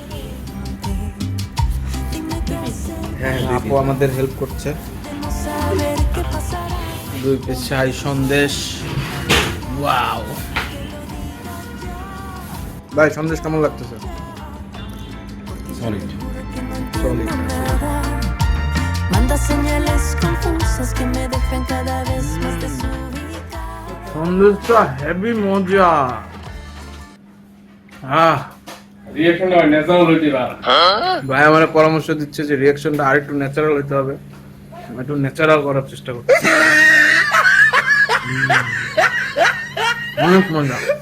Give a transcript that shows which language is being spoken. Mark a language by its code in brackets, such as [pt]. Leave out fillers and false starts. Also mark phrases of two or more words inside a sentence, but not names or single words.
[bn] হ্যাঁ, আপু আমাদের হেল্প করছে। 2 পিস শাহী সন্দেশ। ওয়াও ভাই, সন্দেশ কেমন লাগতেছে? সলিড। [es] Manda señales confusas que me dejan cada vez más desubicada. [bn] সন্দেশটা হেভি মজা। রিঅ্যাকশনটা ন্যাচারাল হইতে পারে। ভাই আমার পরামর্শ দিচ্ছে যে রিঅ্যাকশনটা আর একটু ন্যাচারাল হতে হবে, একটু ন্যাচারাল করার চেষ্টা করছি। অনেক মজা।